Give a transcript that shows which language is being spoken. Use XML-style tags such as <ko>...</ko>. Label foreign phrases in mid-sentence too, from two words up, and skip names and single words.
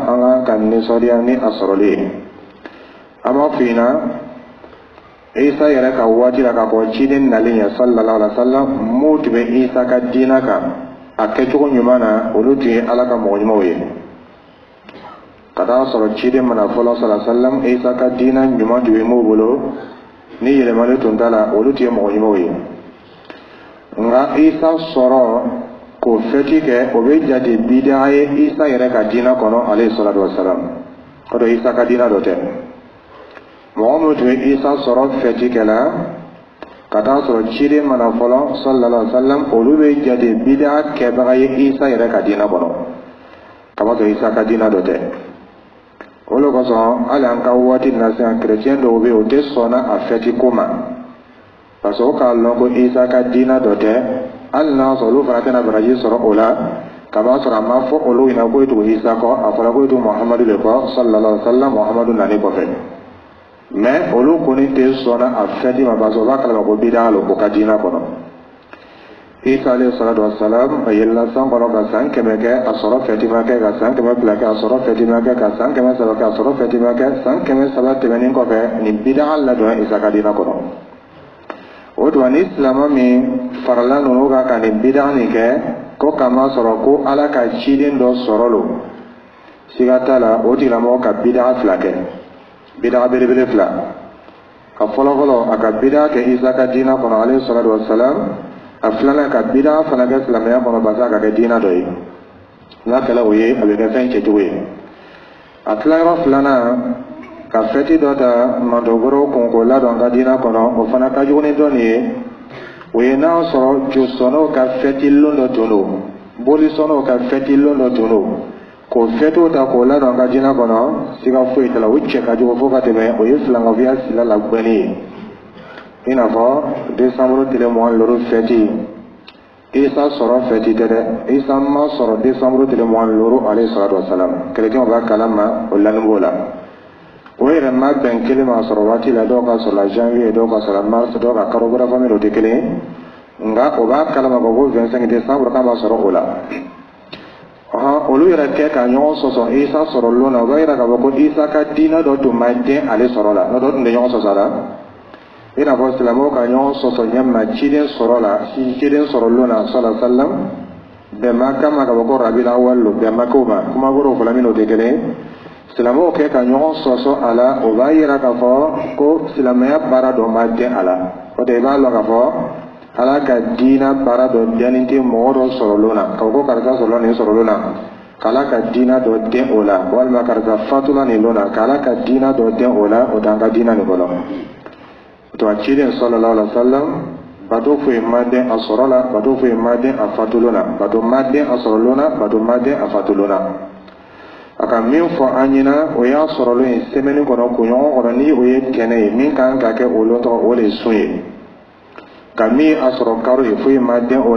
<bm>an ka nisɔndiya ni a sɔrɔli ye an b'a f'i ɲɛna isa yɛrɛ ka waati la k'a fɔ ciden nalen ye</bm> <ar>صلى الله عليه وسلم</ar> <bm>mun tun bɛ isa ka diinɛ kan a kɛcogo ɲuman na olu tun ye ala ka mɔgɔ ɲumanw ye ka taa sɔrɔ ciden mana fɔlɔ</bm> <ar>صلى الله عليه وسلم</ar> <bm>isa ka diinɛ ɲuman tun bɛ mun bolo ni yɛlɛmali tun t'a la olu tun ye mɔgɔ ɲumanw ye nka isa sɔrɔ k'o ko feti ke o be jadi bid'a ye Isa yɛrɛ ka diina kɔnɔ</bm> <ar>عليه الصلاة والسلام</ar> <bm>ko do Isa ka diina dɔ tɛ mɔgɔ min tun ye Isa sɔrɔ feti kɛla ka taa sɔrɔ ciden mana fɔlɔ</bm> <ar>صلى الله عليه وسلم</ar> <bm>olu be jadi bid'a kɛbaga ye Isa yɛrɛ ka diina kɔnɔ kama sɔrɔ Isa ka diina dɔ tɛ olu kosɔn hali an ka waati na sisan chrétien dɔw be o tɛ sɔnna a feti ko ma</bm> <fr>parce que</fr> <bm>o k'a lɔn ko Isa ka diina dɔ tɛ hali n'a sɔrɔ olu fana tɛna baraji sɔrɔ o la ka b'a sɔrɔ a ma fɔ olu ɲɛna ko e tugu Isa kɔ a fɔra ko e tugu Muhamadu de kɔ</bm> <ar>صلى الله عليه وسلم</ar> <bm>Muhamadu nani kɔfɛ mais olu kɔni tɛ sɔnna a fɛti ma</bm> <fr>parce que</fr> <bm>o b'a kalama ko bid'a lo o ka diina kɔnɔ Isa</bm> <ar>عليه الصلاة والسلام</ar> <bm>a yɛlɛla san kɔnɔ ka san 100 kɛ a sɔrɔ fɛti ma kɛ ka san 200 kɛ a sɔrɔ fɛti ma kɛ ka san 300 kɛ a sɔrɔ fɛti ma kɛ san 300 tɛmɛnen kɔfɛ nin bid'a ladon Isa ka diina kɔnɔ o tuma ni silama min farala ninnu kan ka nin bid'a nin kɛ ko kama sɔrɔ ko Ala ka ciden dɔ sɔrɔ lo siga t'a la o tigilamɔgɔ ka bid'a 2 kɛ bid'a belebele 2 ka fɔlɔfɔlɔ a ka bid'a kɛ Isa ka diina kɔnɔ</bm> <ar>عليه الصلاة والسلام</ar> <bm>a filanan ka bid'a fana kɛ silamɛya kɔnɔ</bm> <fr>parce que</fr> <bm>a ka kɛ diina dɔ ye n'a kɛla o ye a bɛ kɛ fɛn cɛcogo ye a tilayɔrɔ filanan ka fɛti dɔ ta mantogoro kunko ladɔn ka diina kɔnɔ o fana ka jugu ni dɔ nin ye o ye n'a sɔrɔ josɔnnaw ka fɛti lon dɔ tun do bolisɔnnaw ka fɛti lon dɔ tun do k'o fɛtiw ta k'o ladɔn ka diina kɔnɔ siga foyi t'a la o cɛ ka jugu fo ka tɛmɛ o ye filankafiya sila la gbɛnni ye i n'a fɔ décembre tile mugan loro fɛti Isa sɔrɔ fɛti tɛ dɛ Isa ma sɔrɔ décembre tile mugan loro</bm> <ar>عليه الصلاة والسلام</ar> <bm>chrétien b'a kalama o lanin b'o la o yɛrɛ ma bɛn kelen ma sɔrɔ waati la dɔw ka sɔrɔ la janvier dɔw ka sɔrɔ la mars dɔw ka kalo wɛrɛ famille o tɛ kelen nka o b'a kalama ko 25 décembre k'a ma sɔrɔ o la olu yɛrɛ kɛ ka ɲɔgɔn sɔsɔ Isa sɔrɔ lon na o b'a yira k'a fɔ ko Isa ka diina dɔ tun ma den ale sɔrɔ la n'o tun tɛ ɲɔgɔn sɔsɔ la i n'a fɔ silamɛw ka ɲɔgɔn sɔsɔ ɲɛma ciden sɔrɔ la ciden sɔrɔ lon na</bm> <ar>صلى الله عليه وسلم</ar> <bm>bɛnba kama k'a fɔ ko Rabiul Awwal lo bɛnba k'o ma kuma wɛrɛw fɔla min o tɛ kelen silamɛw kɛ ka ɲɔgɔn sɔsɔ a la o b'a yira k'a fɔ ko silamɛya baara dɔ ma den a la o de i b'a lɔn k'a fɔ Ala ka diina baara dɔ dɛnnen tɛ mɔgɔ dɔ sɔrɔlon na k'a fɔ ko karisa sɔrɔla nin sɔrɔlon na k'Ala ka diina dɔ den o la walima karisa fatula nin lon na k'Ala ka diina dɔ den o la o t'an ka diina nin kɔnɔ o tuma ciden</bm> <ar>صلى الله عليه وسلم</ar> <bm>bato foyi ma den a sɔrɔ la bato foyi ma den a fatulon na bato ma den a sɔrɔlon na bato ma den a fatulon na a ka min fɔ an ɲɛna o y'a sɔrɔlen ye semaine kɔnɔ kunɲɔgɔn kɔnɔ ni o ye tɛnɛ ye min kan ka kɛ o lon tɔgɔ o de ye sun ye ka min a sɔrɔ karo ye foyi ma den o</bm>